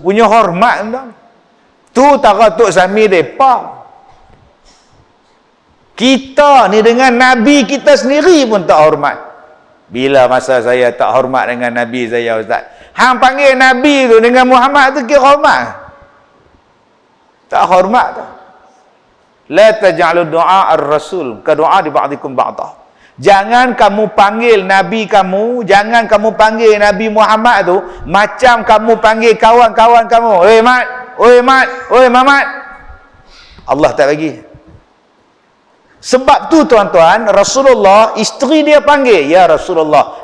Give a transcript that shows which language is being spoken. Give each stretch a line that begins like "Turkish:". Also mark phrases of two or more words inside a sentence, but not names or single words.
Malay: Punya hormat tuan. Tu tara Tok Sami depa. Kita ni dengan Nabi kita sendiri pun tak hormat. Bila masa saya tak hormat dengan Nabi saya, Ustaz? Hang panggil Nabi tu dengan Muhammad tu kira hormat? Tak hormat tu.
Arabic: لا تجعلوا دعاء الرسول كدعاء بعضكم بعضا.
Malay: Jangan kamu panggil Nabi kamu, jangan kamu panggil Nabi Muhammad tu macam kamu panggil kawan-kawan kamu. Oi Mat, oi Mat, oi Mamat. Allah tak bagi. Sebab tu tuan-tuan, Rasulullah, isteri dia panggil,
Arabic: يا رسول الله.